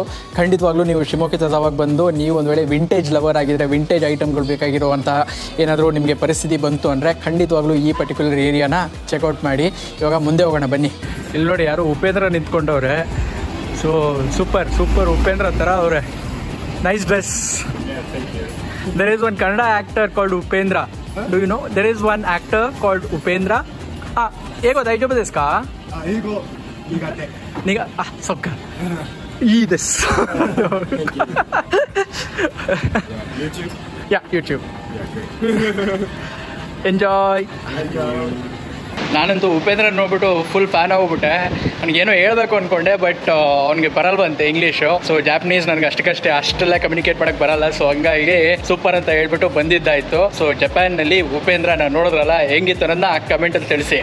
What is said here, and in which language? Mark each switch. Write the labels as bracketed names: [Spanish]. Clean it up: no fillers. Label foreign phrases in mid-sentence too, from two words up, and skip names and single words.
[Kannada] ಖಂಡಿತವಾಗ್ಲೂ ನೀವು ಶಿಮೊಗ್ಗ ಜಾವಾಗ ಬಂದು ನೀವು ಒಂದು ವೇಳೆ [English] vintage lover [Kannada] ಆಗಿದ್ದರೆ, [English] vintage items [Kannada] ಬೇಕಾಗಿರುವಂತಹ ಏನಾದರೂ ನಿಮಗೆ ಪರಿಸ್ಥಿತಿ ಬಂತು ಅಂದರೆ ಖಂಡಿತವಾಗ್ಲೂ ಈ [English] particular area [Kannada] ಚೆಕ್ಔಟ್ ಮಾಡಿ. ಇವಾಗ ಮುಂದೆ ಹೋಗೋಣ ಬನ್ನಿ. ಇಲ್ಲಿ ನೋಡಿ ಯಾರು ಉಪೇಂದ್ರ ನಿಂತ್ಕೊಂಡವ್ರೆ. [English] so super [Kannada] ಉಪೇಂದ್ರ ಥರ ಅವರೇ. [English] nice dress. There is one Kannada actor called Upendra. Do you know? There is one actor called Upendra. [Japanese] 英語 大丈夫 ですか？ 英語 苦手. そっか。 いい です. YouTube? [English] Yeah, YouTube. Enjoy. [Kannada] ನಾನಂತೂ ಉಪೇಂದ್ರ ನೋಡ್ಬಿಟ್ಟು [English] full fan [Kannada] ಆಗ್ಬಿಟ್ಟೆ. ನನಗೇನೋ ಹೇಳ್ಬೇಕು ಅಂದ್ಕೊಂಡೆ, ಬಟ್ ಅವ್ನಿಗೆ ಬರಲ್ವಂತೆ ಇಂಗ್ಲೀಷು. [English] so Japanese [Kannada] ನನಗೆ ಅಷ್ಟೆಲ್ಲ ಕಮ್ಯುನಿಕೇಟ್ ಮಾಡೋಕ್ಕೆ ಬರಲ್ಲ. ಸೊ ಹಂಗಾಗಿ ಸೂಪರ್ ಅಂತ ಹೇಳ್ಬಿಟ್ಟು ಬಂದಿದ್ದಾಯಿತು. ಸೊ ಜಪಾನ್ನಲ್ಲಿ ಉಪೇಂದ್ರನ ನೋಡಿದ್ರಲ್ಲ, ಹೆಂಗಿತ್ತು ಅನ್ನೋದನ್ನ ಕಮೆಂಟಲ್ಲಿ ತಿಳಿಸಿ.